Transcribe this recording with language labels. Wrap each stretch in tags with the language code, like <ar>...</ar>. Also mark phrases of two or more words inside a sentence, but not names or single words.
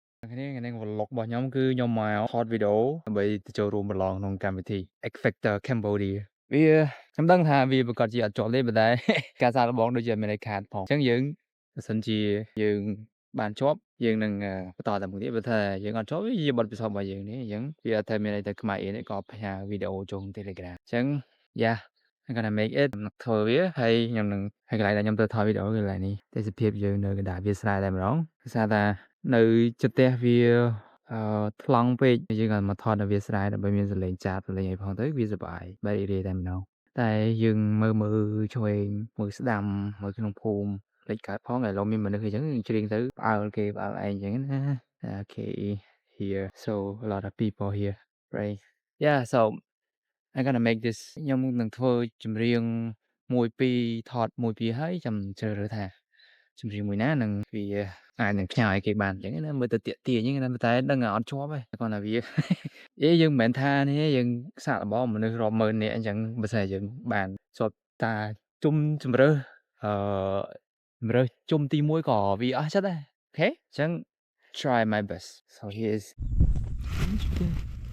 <km>គ្នាថ្ងៃនេះ vlog របស់ខ្ញុំគឺខ្ញុំមកថតវីដេអូដើម្បីទៅចូលរួមប្រឡងក្នុងកម្មវិធី X Factor Cambodia វាខ្ញុំដឹងថាវាប្រកាសជាអត់ជាប់ទេប៉ុន្តែ ការសាកល្បងដូចជាមានន័យខាតផងអញ្ចឹងយើងបើសិនជាយើងបានជាប់យើងនឹងបន្តទៅមុខទៀតបើថាយើងអត់ជាប់វាជាបទពិសោធន៍របស់យើងនេះ អញ្ចឹងវាអត់ថាមានអីទៅខ្មែរអៀនទេក៏ផ្ញើវីដេអូចូល Telegram អញ្ចឹង</km> <en>yeah I'm gonna make it</en> <km>ខ្ញុំនឹងធ្វើវាហើយខ្ញុំនឹងហើយកន្លែងដែលខ្ញុំទៅថតវីដេអូគឺកន្លែងនេះទេសភាពយើងនៅកណ្ដាលវាលស្រែតែម្ដងដោយសារថានៅ ជិតផ្ទះវាថ្លង់ពេកយើងក៏មកថតនៅវាលស្រែដើម្បីមានសលេងចាបសលេងអីផងទៅវាសប្បាយបែររីករាយតែម្ដងតែយើងមើលឆ្វេងមើលស្ដាំមើល ក្នុងភូមិលេចកើតផងឥឡូវមានមនុស្សអីចឹងច្រៀងទៅផ្អើលគេផ្អើលឯងអញ្ចឹងណា</km> <en>Okay here so a lot of people here right yeah so I'm gonna make this</en> <km>ខ្ញុំនឹងធ្វើចម្រៀង1 2ថត1 2ហើយចាំជ្រើ សរើសថាចម្រៀងមួយណានឹងវាអាចនឹងផ្ញើឲ្យគេបានអញ្ចឹងណាមើលទៅទាក់ទាញអញ្ចឹងណាតែដឹងថាអត់ជាប់ទេគ្រាន់តែវាយើងមិនមែនថានេះយើងសាកល្បងមនុស្សរាប់ម៉ឺននាក់អញ្ចឹងបើសិនយើងបានជាប់តាជុំជម្រើសជុំទី1ក៏វាអស់ចិត្តដែរអូខេអញ្ចឹង</km> <en>try my best so here's</en>